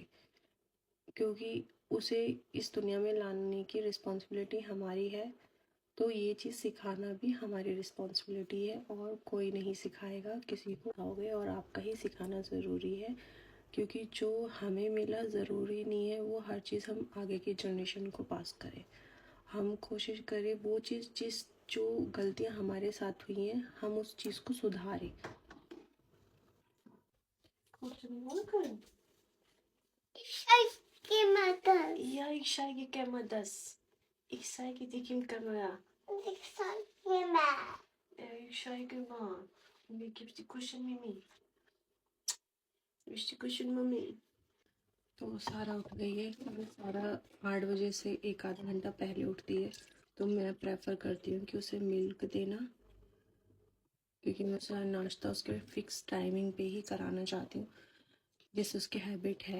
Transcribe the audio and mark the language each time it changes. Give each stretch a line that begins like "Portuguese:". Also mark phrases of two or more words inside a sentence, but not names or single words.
Urdu: کیونکہ اسے اس دنیا میں لانے کی ریسپانسیبلٹی ہماری ہے، تو یہ چیز سکھانا بھی ہماری ریسپانسیبلٹی ہے اور کوئی نہیں سکھائے گا کسی کو. آؤ گے اور آپ کا ہی سکھانا ضروری ہے، کیونکہ جو ہمیں ملا ضروری نہیں ہے وہ ہر چیز ہم آگے کی جنریشن کو پاس کریں. ہم کوشش کریں وہ چیز جو غلطیاں ہمارے ساتھ ہوئی ہیں ہم اس چیز کو سدھاریں.
German: Ja, ich zeige gerne das. Ich zeige dir die Kamera. Ich zeige mal. Ich zeige mal. Wie gibt's die Kuschel Mimi? Ist die Kuschel Mami?
Urdu: تو سارہ اٹھ گئی ہے. ابھی سارہ 8 بجے سے ایک آدھا گھنٹہ پہلے اٹھتی ہے، تو میں پریفر کرتی ہوں کہ اسے ملک دینا، کیونکہ میں سارا ناشتہ اس کے
English: fix timing
Urdu: پہ ہی کرانا چاہتی ہوں، جیسے اس کی ہیبٹ ہے.